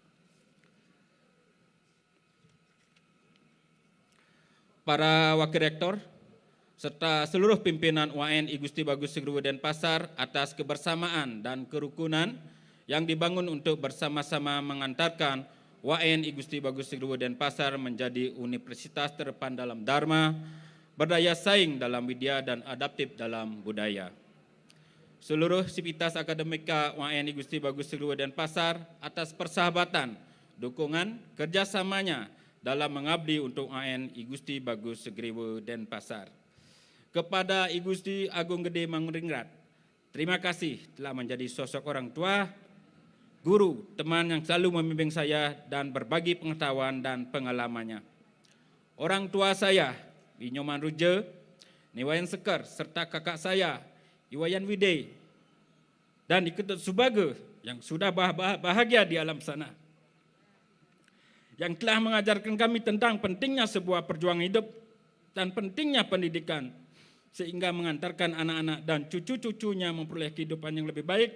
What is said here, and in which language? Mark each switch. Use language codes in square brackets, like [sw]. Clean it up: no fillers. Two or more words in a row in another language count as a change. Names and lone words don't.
[id] Para Wakil Rektor, serta seluruh pimpinan UAN I Gusti Bagus Segruwu Denpasar atas kebersamaan dan kerukunan yang dibangun untuk bersama-sama mengantarkan UAN I Gusti Bagus Segruwu Denpasar menjadi universitas terdepan dalam dharma, berdaya saing dalam widya dan adaptif dalam budaya. Seluruh sivitas akademika UAN I Gusti Bagus Segruwu Denpasar atas persahabatan, dukungan, kerjasamanya dalam mengabdi untuk UAN I Gusti Bagus Segruwu Denpasar. Kepada I Gusti Agung Gede Mangkuringrat, terima kasih telah menjadi sosok orang tua, guru, teman yang selalu membimbing saya dan berbagi pengetahuan dan pengalamannya. Orang tua saya, Inyoman Ruja, Niwayan Sekar, serta kakak saya, Iwayan Wide, dan Iketut Subaga yang sudah bahagia di alam sana, yang telah mengajarkan kami tentang pentingnya sebuah perjuangan hidup dan pentingnya pendidikan, sehingga mengantarkan anak-anak dan cucu-cucunya memperoleh kehidupan yang lebih baik.